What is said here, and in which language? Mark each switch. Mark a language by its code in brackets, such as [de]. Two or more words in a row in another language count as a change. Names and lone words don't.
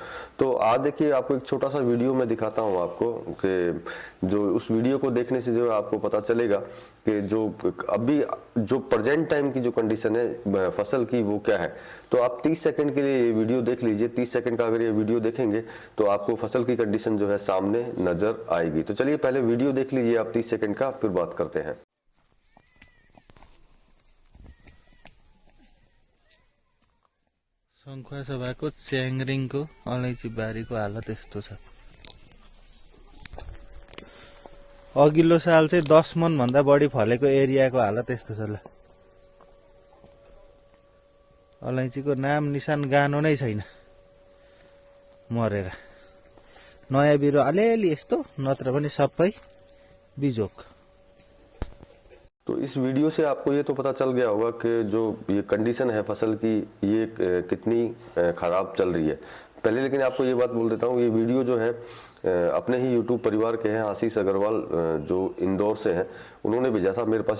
[hi] तो आज देखिए आपको एक छोटा सा वीडियो मैं दिखाता हूँ आपको, कि जो उस वीडियो को देखने से जो है आपको पता चलेगा कि जो अभी जो प्रेजेंट टाइम की जो कंडीशन है फसल की वो क्या है। तो आप 30 सेकंड के लिए ये वीडियो देख लीजिए। 30 सेकंड का अगर ये वीडियो देखेंगे तो आपको फसल की कंडीशन जो है सामने नजर आएगी। तो चलिए पहले वीडियो देख लीजिए आप 30 सेकंड का, फिर बात करते हैं। [ne] सङ्खुवासो भएको च्याङ्रिङको अलैँची बारीको हालत यस्तो छ। अघिल्लो साल चाहिँ 10 मन भन्दा बढी फलेको एरियाको हालत यस्तो छ। ल अलैँचीको नाम निशान गानो नै छैन, मरेर। नयाँ बिरुवा अलिअलि यस्तो, नत्र पनि सबै बिजोक। [hi] तो इस वीडियो से आपको ये तो पता चल गया होगा कि जो ये कंडीशन है फसल की ये कितनी खराब चल रही है। पहले लेकिन आपको ये बात बोल देता हूँ, ये वीडियो जो है अपने ही यूट्यूब परिवार के हैं, आशीष अग्रवाल जो इंदौर से हैं, उन्होंने भेजा था मेरे पास।